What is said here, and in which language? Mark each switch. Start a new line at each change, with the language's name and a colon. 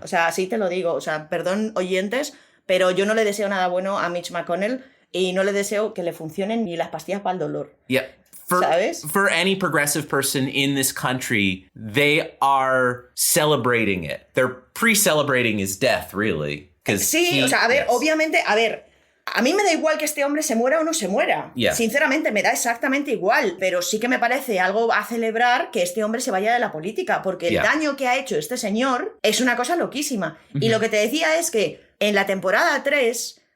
Spanish: O sea, así te lo digo. O sea, perdón, oyentes, pero yo no le deseo nada bueno a Mitch McConnell y no le deseo que le funcionen ni las pastillas para el dolor.
English: Yeah.
Spanish: ¿Sabes?
English: For any progressive person in this country, they are celebrating it. They're pre-celebrating his death, really. 'Cause
Spanish: Sí, o sea, a ver,
English: yes.
Spanish: obviamente, a ver, a mí me da igual que este hombre se muera o no se muera.
English: Yeah.
Spanish: Sinceramente, me da exactamente igual, pero sí que me parece algo a celebrar que este hombre se vaya de la política, porque el
English: Yeah.
Spanish: daño que ha hecho este señor es una cosa loquísima. Y lo que te decía es que en la temporada 3...